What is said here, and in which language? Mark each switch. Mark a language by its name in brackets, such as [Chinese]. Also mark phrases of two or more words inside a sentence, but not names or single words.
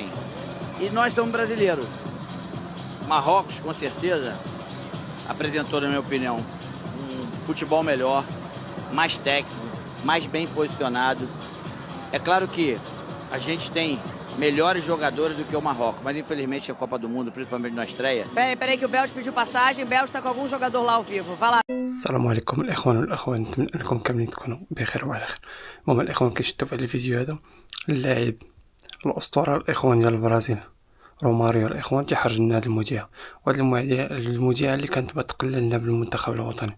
[Portuguese] E nós somos brasileiros. Marrocos, com certeza, apresentou, na minha opinião, um futebol melhor, mais técnico, mais bem posicionado. É claro que a gente tem melhores jogadores do que o Marrocos, mas infelizmente a Copa do Mundo, principalmente na estreia... Peraí que o Belge pediu passagem, o Belge está com algum jogador lá ao vivo, vai lá. [Arabic] السلام عليكم الاخوان والاخوات، نتمنى انكم كاملين تكونوا بخير وعلى خير. المهم الاخوان كيشدوا في هذا الفيديو هذا اللاعب الاسطوره الاخوان ديال البرازيل روماريو الاخوان تيحرج لنا هذه المذيعه، وهذه المذيعه اللي كانت تقلل لنا بالمنتخب الوطني.